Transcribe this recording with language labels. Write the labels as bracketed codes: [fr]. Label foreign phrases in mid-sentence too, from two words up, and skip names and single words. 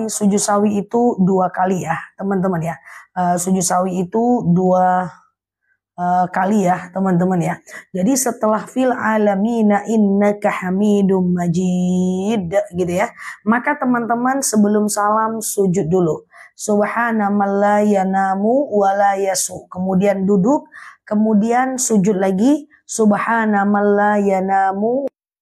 [id] Sujud sawi itu 2 kali ya, teman-teman ya. Sujud sawi itu 2 kali ya, teman-teman ya. Jadi setelah [ar] في العالمين إنك حميد مجيد [id] gitu ya. Maka teman-teman sebelum salam sujud dulu. [ar] سبحان من لا ينام ولا يسهو. [id] Kemudian duduk, kemudian sujud lagi. [ar] سبحان من لا ينام.